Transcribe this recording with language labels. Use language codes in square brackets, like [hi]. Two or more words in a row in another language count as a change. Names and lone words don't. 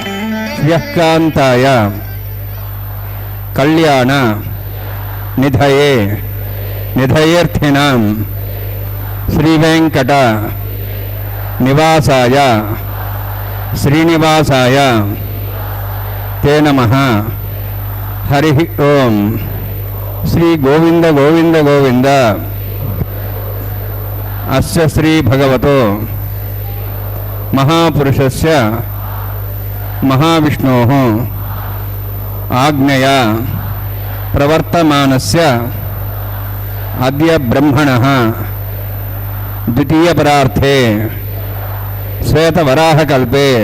[sa] శ్రియకాంతాయ కళ్యాణ నిధయే నిధయేర్థినాం శ్రీ వెంకట నివాసాయ శ్రీనివాసాయ తే నమః. హరి ఓం. శ్రీ గోవింద గోవింద గోవింద. అస్య శ్రీ భగవతో महापुरुषस्य महाविष्णोः आज्ञया प्रवर्तमानस्य अद्य ब्रह्मणः द्वितीयपरार्थे श्वेतवराहकल्पे